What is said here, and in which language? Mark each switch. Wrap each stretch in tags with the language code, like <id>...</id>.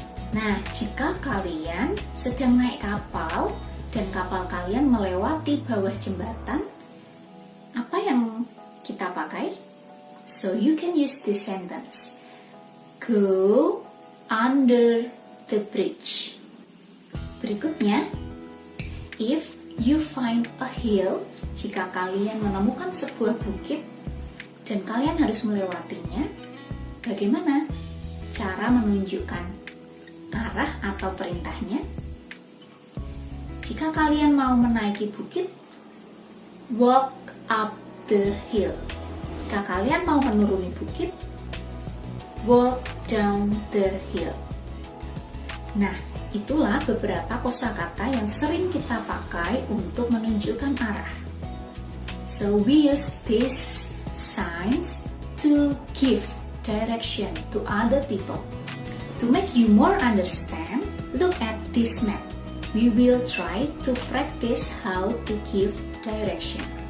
<id>Nah, jika kalian sedang naik kapal dan kapal kalian melewati bawah jembatan, apa yang kita pakai?</id> <en>So, you can use this sentence. Go under the bridge.</en> <id>Berikutnya,</id> <en>if you find a hill,</en> <id>jika kalian menemukan sebuah bukit dan kalian harus melewatinya, bagaimana cara menunjukkan arah atau perintahnya? Jika kalian mau menaiki bukit,</id> <en>walk up the hill.</en> <id>Jika kalian mau menuruni bukit,</id> <en>walk down the hill.</en> <id>Nah, itulah beberapa kosakata yang sering kita pakai untuk menunjukkan arah.</id> <en>So we use these signs to give direction to other people. To make you more understand, look at this map. We will try to practice how to give direction.</en>